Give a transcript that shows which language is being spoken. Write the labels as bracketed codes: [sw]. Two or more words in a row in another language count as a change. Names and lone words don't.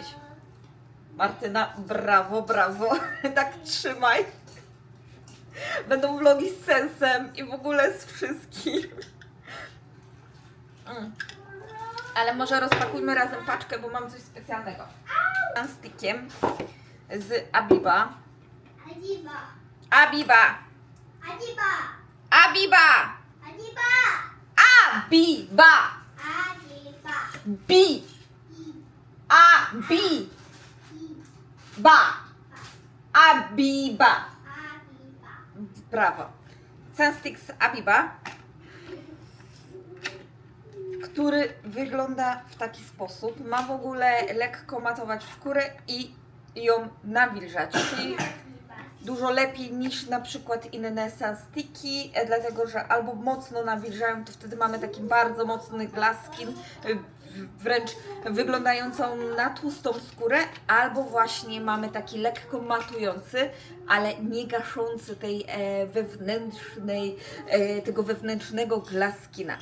[pl] Martyna, brawo, brawo. Tak trzymaj. Będą vlogi z sensem i w ogóle z wszystkim. Ale może rozpakujmy razem paczkę, bo mam coś specjalnego. Stickiem z Abiba. Adiba. Abiba! Adiba. Abiba! Adiba. Abiba! Adiba. Bi! Abi! Ba! Abiba! Adiba. Brawo. Sunstick z Abiba, który wygląda w taki sposób. Ma w ogóle lekko matować skórę i ją nawilżać, czyli dużo lepiej niż na przykład inne sunsticki, dlatego że albo mocno nawilżają, to wtedy mamy taki bardzo mocny [en] glass skin, [pl] wręcz wyglądającą na tłustą skórę, albo właśnie mamy taki lekko matujący, ale nie gaszący tej tego wewnętrznego [en] glass skina.